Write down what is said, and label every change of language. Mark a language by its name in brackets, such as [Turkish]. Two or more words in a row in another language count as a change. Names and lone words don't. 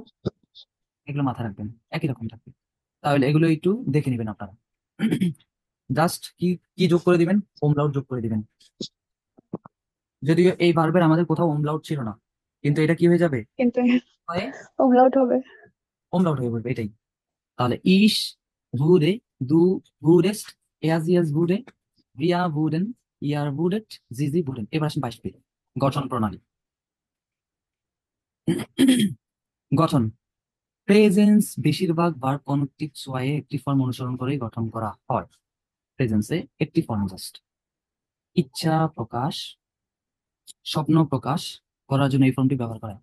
[Bangla] এগুলো মাথায় রাখবেন, একই রকম থাকবে। তাহলে এগুলো একটু দেখে নেবেন আপনারা। জাস্ট কি কি যোগ করে দিবেন? ওমলাউট যোগ করে দিবেন। যদিও এই ভার্বের আমাদের কোথাও ওমলাউট ছিল না, কিন্তু এটা কি হয়ে যাবে? কিন্তু হয়ে ওমলাউট হবে। ওমলাউট হয়ে পড়বে এটাই। [German] তাহলে ইস wurde, du wurdest, sie es wurde, wir wurden, ihr wurdet, sie wurden। [Bangla] এবার আসেন 22 পেজ। গঠন প্রণালী। গঠন। প্রেজেন্স বেশিরভাগ ভার্ব [German] Konjunktiv zwei [Bangla] একটি ফর্ম অনুসরণ করে গঠন করা হয়। প্রেজেন্সে একটি ফর্ম জাস্ট। ইচ্ছা প্রকাশ, স্বপ্ন প্রকাশ করার জন্য এই ফর্মটি ব্যবহার করা হয়।